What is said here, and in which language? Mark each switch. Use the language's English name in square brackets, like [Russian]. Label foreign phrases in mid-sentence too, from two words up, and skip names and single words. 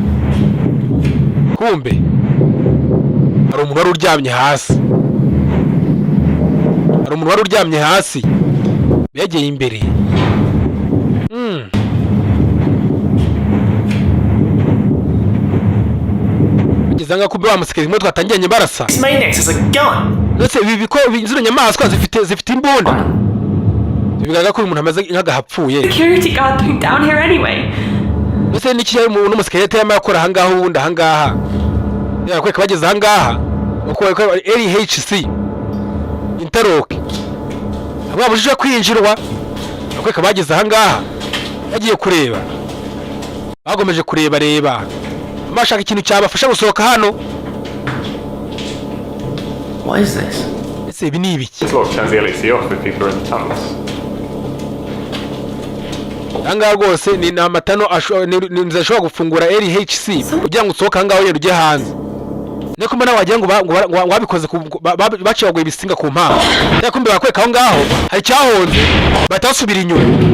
[Kinyarwanda] Kumbe hari umuntu wari uryamye hasi. Hari umuntu wari uryamye hasi. Begeye imbere. Ngezanga kumbe bamusekeye imwe twatangiranye barasa. [English] This maniac has a gun. [Kinyarwanda] Ndetse ibi biko inzuro nyamaswa zifite imbunda. Bigaragara ko uyu muntu amaze nk'agahapfuye. [English] Security guard going down here anyway. [Kinyarwanda] Ndetse n'iki yari umuntu umusekirite yama yakora ahangaha ubundi ahangaha. Yakweka bageze ahangaha. Uko LHC Interlock. Aba bujije kwinjirwa. Yakweka bageze ahangaha. Yagiye kureba. Bagomeje kureba. Bashaka ikintu cyabafasha gusohoka hano. [English] What is this? [Kinyarwanda] Ese ibi ni ibiki? [English] This lock turns the LHC off if people are in the tunnels. [Kinyarwanda] Ahangaha rwose ni amatano ashobora gufungura LHC kugira ngo usohoke ahangaha wenda ujye hanze. Niko mbona wagira ngo wabikoze baciye baguye ibisinga ku mpamvu. Ariko mbe bakweka aho ngaho hari cyahonze batasubira inyuma.